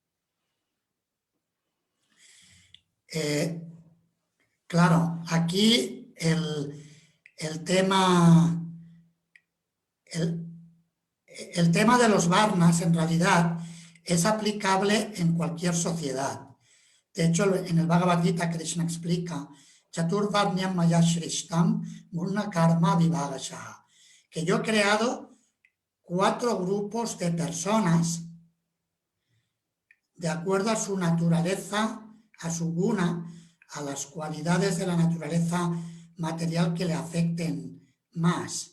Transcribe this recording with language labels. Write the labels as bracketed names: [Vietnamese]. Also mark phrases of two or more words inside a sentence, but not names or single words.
[Spanish] Claro, aquí el tema de los varnas en realidad es aplicable en cualquier sociedad. De hecho, en el Bhagavad Gita Krishna explica [Sanskrit] चातुर्वर्ण्यं मया सृष्टं गुण कर्म विभागशः, [Spanish] que yo he creado 4 grupos de personas de acuerdo a su naturaleza, a su guna, a las cualidades de la naturaleza material que le afecten más.